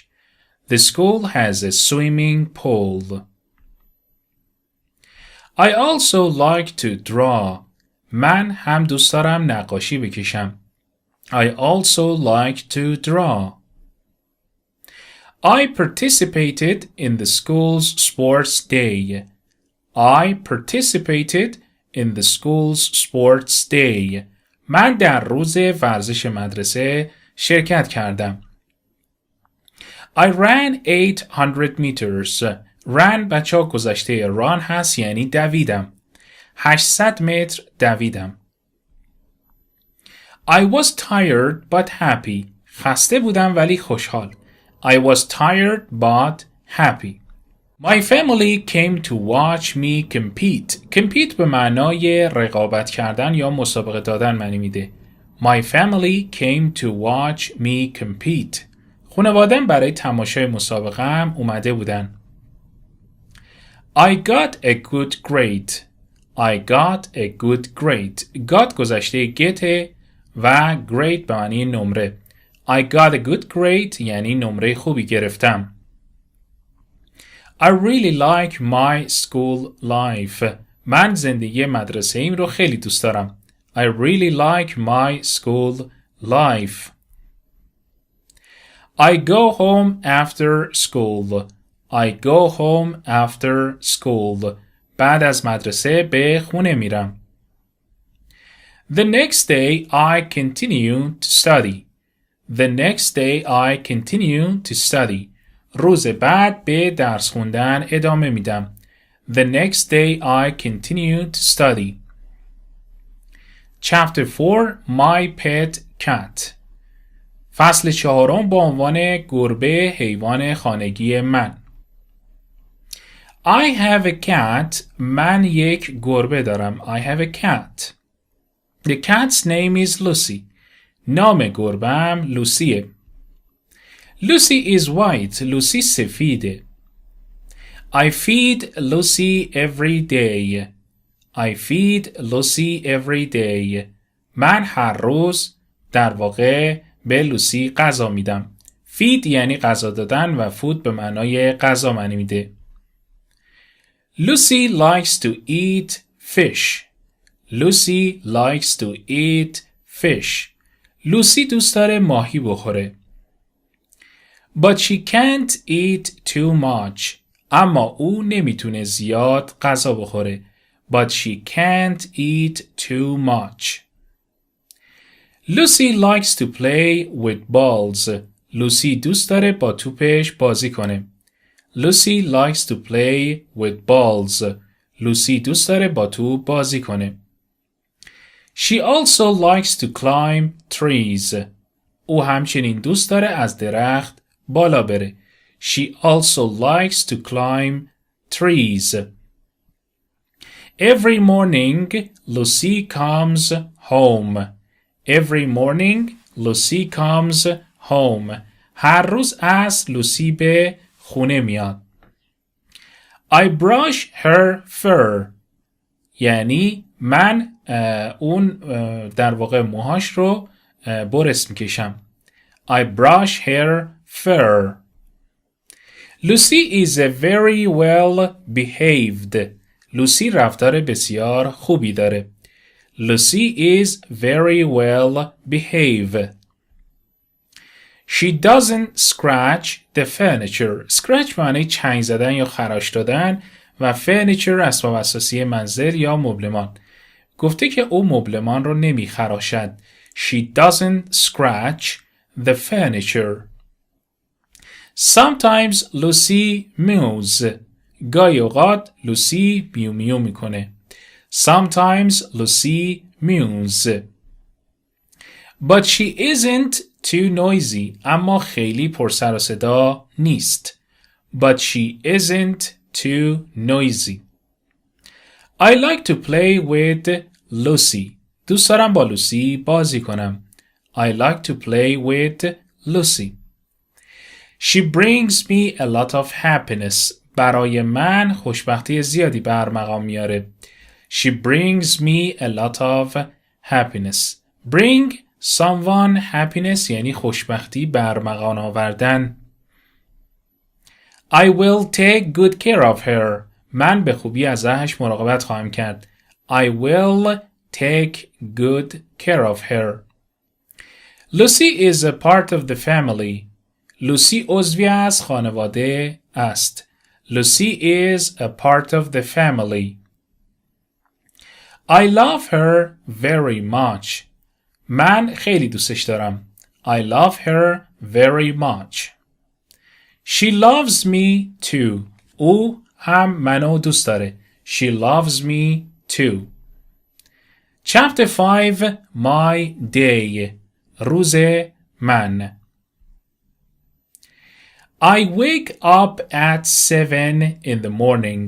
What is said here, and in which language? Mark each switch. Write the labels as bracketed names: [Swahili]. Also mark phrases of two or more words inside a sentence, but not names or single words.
[English] The school has a swimming pool. I also like to draw. [Persian] من هم دوست دارم نقاشی بکشم. [English] I also like to draw. I participated in the school's sports day. I participated in the school's sports day. [Persian] من در روز ورزش مدرسه شرکت کردم. [English] I ran 800 meters. [Persian] run بچه ها گذشته run هست یعنی دویدم. 800 متر دویدم. [English] I was tired but happy. [Persian] خسته بودم ولی خوشحال. [English] I was tired but happy. My family came to watch me compete. [Persian] compete به معنای رقابت کردن یا مسابقه دادن معنی میده. [English] My family came to watch me compete. [Persian] خانواده‌ام برای تماشای مسابقه هم اومده بودن. [English] I got a good grade. I got a good grade. got گذشته get و grade [Persian] به معنی نمره. [English] I got a good grade [Persian] یعنی نمره خوبی گرفتم. [English] I really like my school life. [Persian] من زندگی مدرسه ایم رو خیلی دوست دارم. [English] I really like my school life. I go home after school. I go home after school. [Persian] بعد از مدرسه به خونه میرم. [English] The next day I continue to study. The next day I continue to study. [Persian] روز بعد به درس خوندن ادامه میدم. [English] The next day I continue to study. Chapter 4 My Pet Cat. [Persian] فصل 4 با عنوان گربه حیوان خانگی من. [English] I have a cat. [Persian] من یک گربه دارم. [English] I have a cat. The cat's name is Lucy. [Persian] نام گربه‌ام لوسیه. [English] Lucy is white. [Persian] لوسی سفیده. [English] I feed Lucy every day. I feed Lucy every day. [Persian] من هر روز در واقع به لوسی غذا میدم. feed یعنی غذا دادن و food به معنای غذا معنی میده. [English] Lucy likes to eat fish. Lucy likes to eat fish. [Persian] لوسی دوست داره ماهی بخوره. [English] But she can't eat too much. [Persian] اما او نمیتونه زیاد غذا بخوره. [English] But she can't eat too much. Lucy likes to play with balls. [Persian] لوسی دوست داره با توپش بازی کنه. [English] Lucy likes to play with balls. [Persian] لوسی دوست داره با توپ بازی کنه. [English] She also likes to climb trees. [Persian] او همچنین دوست داره از درخت بالا بره. [English] She also likes to climb trees. Every morning, Lucy comes home. Every morning, Lucy comes home. [Persian] هر روز عصر لوسی به خونه میاد. [English] I brush her fur. [Persian] یعنی من اون در واقع موهاش رو برس میکشم. [English] I brush her fur. Lucy is a very well behaved. [Persian] لوسی رفتار بسیار خوبی داره. [English] Lucy is very well behaved. She doesn't scratch the furniture. [Persian] Scratch معنی چنگ زدن یا خراش دادن و furniture اسباب اساسی منزل یا مبلمان. گفته که او مبلمان رو نمی خراشد. [English] She doesn't scratch the furniture. Sometimes Lucy mews. [Persian] گاهی اوقات لوسی میو میو میکنه. [English] Sometimes Lucy mews. But she isn't too noisy. [Persian] اما خیلی پر سر و صدا نیست. [English] But she isn't too noisy. I like to play with Lucy. [Persian] دوست دارم با لوسی بازی کنم. [English] I like to play with Lucy. She brings me a lot of happiness. [Persian] برای من خوشبختی زیادی برمقام میاره. [English] She brings me a lot of happiness. Bring someone happiness [Persian] یعنی خوشبختی برمقام آوردن. [English] I will take good care of her. [Persian] من به خوبی ازش مراقبت خواهم کرد. [English] I will take good care of her. Lucy is a part of the family. [Persian] لوسی عضوی از خانواده است. [English] Lucy is a part of the family. I love her very much. [Persian] من خیلی دوستش دارم. [English] I love her very much. She loves me too. [Persian] او هم منو دوست داره. [English] She loves me too. Chapter 5 My day. [Persian] روز من. [English] I wake up at 7 in the morning.